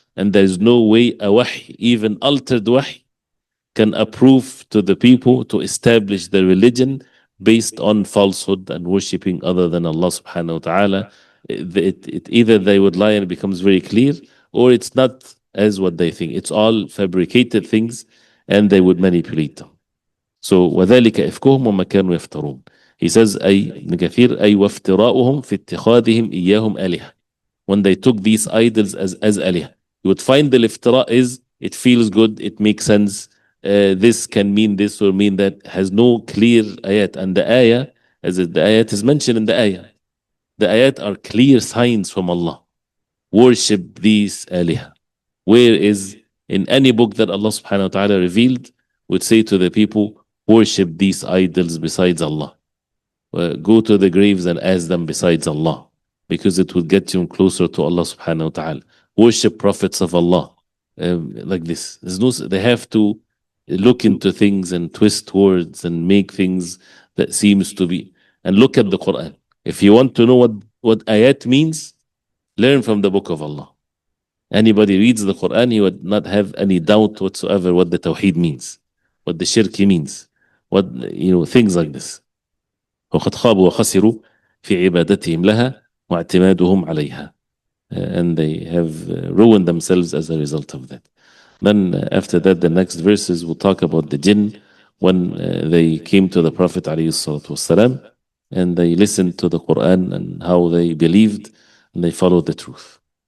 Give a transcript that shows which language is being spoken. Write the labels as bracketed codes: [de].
[en] And there is no way a wahy, even altered wahy, can approve to the people to establish their religion based on falsehood and worshipping other than Allah subhanahu wa ta'ala. Either they would lie and it becomes very clear, or it's not as what they think. It's all fabricated things and they would manipulate them. [ar] So وذلك إفكهم وما كانوا يفترون. [en] He says [ar] أي كثير أي وافتراؤهم في اتخاذهم إياهم آلهة. [en] When they took these idols as آلهة. You would find the iftira is, it feels good, it makes sense. This can mean this or mean that, has no clear ayat. And the ayah, the ayat is mentioned in the ayah. The ayat are clear signs from Allah. Worship these آلهة. Where is, in any book that Allah subhanahu wa ta'ala revealed, would say to the people, worship these idols besides Allah. Go to the graves and ask them besides Allah, because it will get you closer to Allah subhanahu wa ta'ala. Worship prophets of Allah. Like this. They have to look into things and twist words and make things that seems to be. And look at the Quran. If you want to know what ayat means, learn from the book of Allah. Anybody reads the Quran, he would not have any doubt whatsoever what the Tawheed means, what the Shirk means, things like this. [ar] وقد خابوا وخسروا في عبادتهم لها واعتمادهم عليها. [en] And they have ruined themselves as a result of that. Then after that, the next verses will talk about the jinn when they came to the Prophet ﷺ and they listened to the Quran and how they believed and they followed the truth.